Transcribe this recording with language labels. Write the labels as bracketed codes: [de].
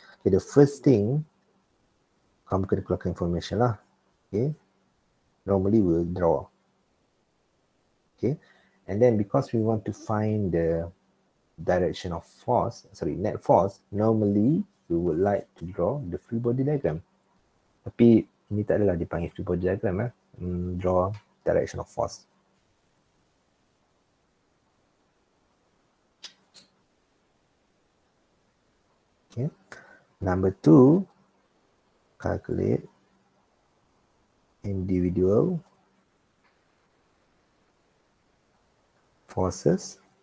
[en] Okay, the first thing, [ms] kamu kena keluarkan information lah. Okay. [en] Normally we'll draw. Okay. And then because we want to find the direction of force, net force, normally we would like to draw the free body diagram. [ms] Tapi ini tak adalah dipanggil free body diagram. [en] Draw direction of force. Okay. Number 2, calculate individual forces.